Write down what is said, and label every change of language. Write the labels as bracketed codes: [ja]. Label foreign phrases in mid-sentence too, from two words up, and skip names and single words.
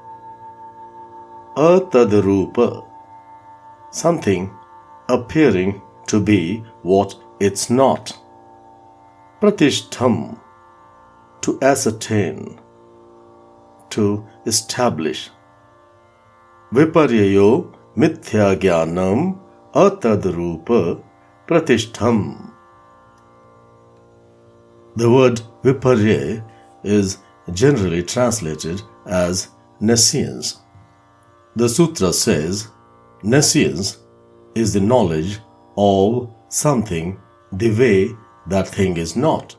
[en] Atadrūpa, something appearing to be what it's not. Pratisṭham, to ascertain, to establish. [sa] विपर्ययो मिथ्याज्ञानम् अतद्रूप प्रतिष्ठम्. [en] The word viparya is generally translated as nescience. The sutra says nescience is the knowledge of something the way that thing is not.